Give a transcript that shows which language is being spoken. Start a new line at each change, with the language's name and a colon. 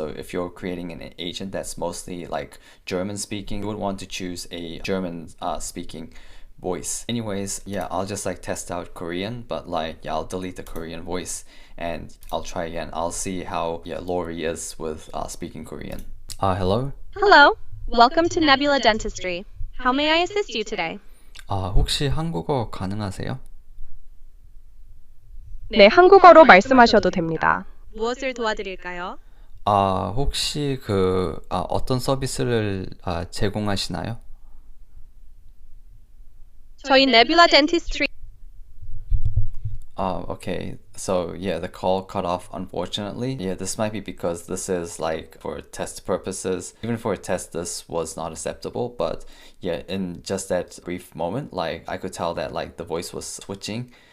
English: So if you're creating an agent that's mostly like German speaking, you would want to choose a German speaking voice. Anyways, yeah, I'll just like test out Korean, but like, yeah, I'll delete the Korean voice and I'll try again. I'll see how, yeah, Lori is with speaking Korean. Hello? Hello, welcome to Nebula Dentistry. How may I assist you today?
Korean: 혹시 한국어 가능하세요? 네, 한국어로 말씀하셔도 됩니다. 무엇을 도와드릴까요? 혹시 어떤 서비스를 제공하시나요? 저희 Nebula Dentistry
English: Okay, so yeah, the call cut off unfortunately. Yeah, this might be because this is like for test purposes. Even for a test, this was not acceptable, but yeah, in just that brief moment, like I could tell that like the voice was switching.